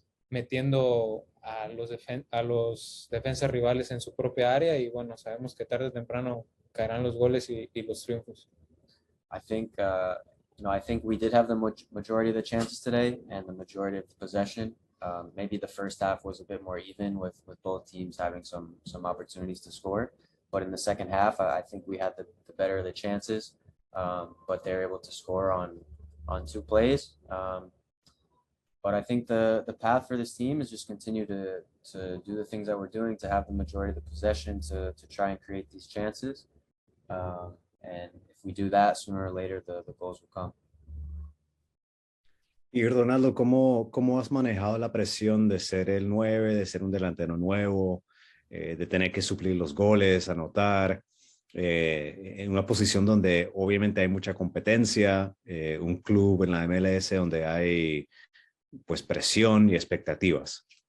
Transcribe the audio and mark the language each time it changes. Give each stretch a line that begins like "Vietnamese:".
Spanish: metiendo a los defensas rivales en su propia área y bueno, sabemos que tarde o temprano caerán los goles y los triunfos.
English: I think you know, I think we did have the majority of the chances today and the majority of the possession. Maybe the first half was a bit more even with both teams having some opportunities to score, but in the second half, I think we had the better of the chances, but they're able to score on two plays. But I think the path for this team is just continue to do the things that we're doing, to have the majority of the possession, to try and create these chances. And if we do that, sooner or later, the goals will come.
Spanish: Y Ronaldo, ¿cómo has manejado la presión de ser el 9, de ser un delantero nuevo, de tener que suplir los goles, anotar, en una posición donde obviamente hay mucha competencia, un club en la MLS donde hay pues presión y expectativas?